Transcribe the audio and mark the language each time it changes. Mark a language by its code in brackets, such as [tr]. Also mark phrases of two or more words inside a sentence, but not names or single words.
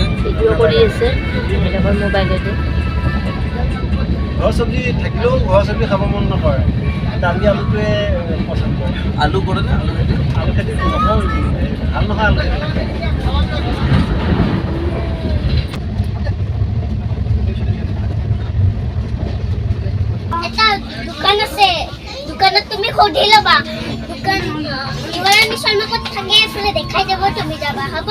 [as] ভিডিও কৰি আছে এটাকৈ মোবাইলতে ঘৰ সবজি থাকিলেও ঘৰ সবজি খাব মন নকৰে দালি আলুটোৱে পছন্দ কৰে [hi] आलू करे ना [as] আলু খেতি নকৰোঁ ভাল নহয় আলু এটা দোকান আছে দোকানত তুমি সুধি ল'বা দোকান ইমাৰানী শৰ্মা ক'ত থাকে এফালে দেখাই যাব তুমি যাবা হ'ব